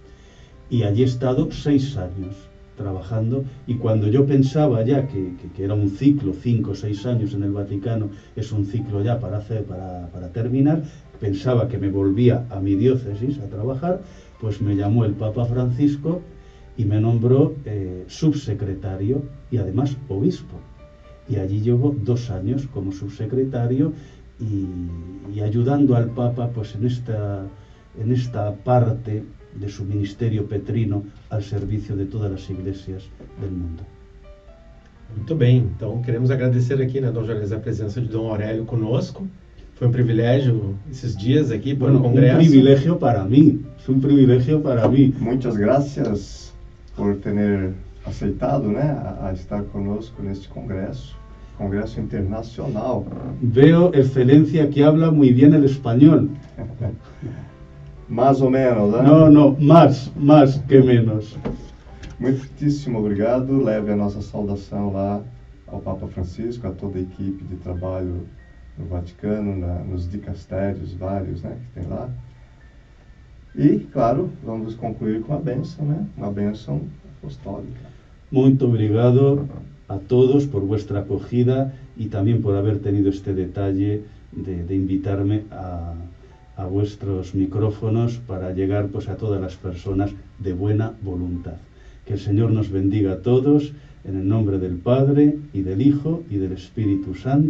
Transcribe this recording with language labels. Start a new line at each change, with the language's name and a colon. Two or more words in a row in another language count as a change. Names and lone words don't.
Spanish: Y allí he estado 6 años trabajando, y cuando yo pensaba ya que era un ciclo, 5 o 6 años en el Vaticano, es un ciclo ya para terminar, pensaba que me volvía a mi diócesis a trabajar, pues me llamó el Papa Francisco y me nombró subsecretario y además obispo. Y allí llevo 2 años como subsecretario y ayudando al Papa pues en esta parte de su ministerio petrino al
Portuguese: serviço de todas as igrejas do mundo. Muito bem, então queremos agradecer aqui, né, Dom Jones, a presença de Dom Aurélio conosco. Foi um privilégio esses dias aqui por um congresso.
Spanish: Un privilegio para mí, es un privilegio para mí. Muchas gracias
Portuguese: por ter aceitado, né, a estar conosco neste congresso internacional.
Spanish: Veo, excelencia, que habla muy bien el español.
Portuguese: Mais ou menos, né?
Spanish: No, más que menos.
Portuguese: Muitíssimo obrigado. Leve a nossa saudação lá ao Papa Francisco, a toda a equipe de trabalho no Vaticano, nos dicastérios vários, né, que tem lá. E, claro, vamos concluir com a bênção, né? Uma bênção apostólica. Muito obrigado
Spanish: a todos por vuestra acogida y también por haber tenido este detalle de invitarme a vuestros micrófonos para llegar pues a todas las personas de buena voluntad. Que el Señor nos bendiga a todos, en el nombre del Padre, y del Hijo, y del Espíritu Santo.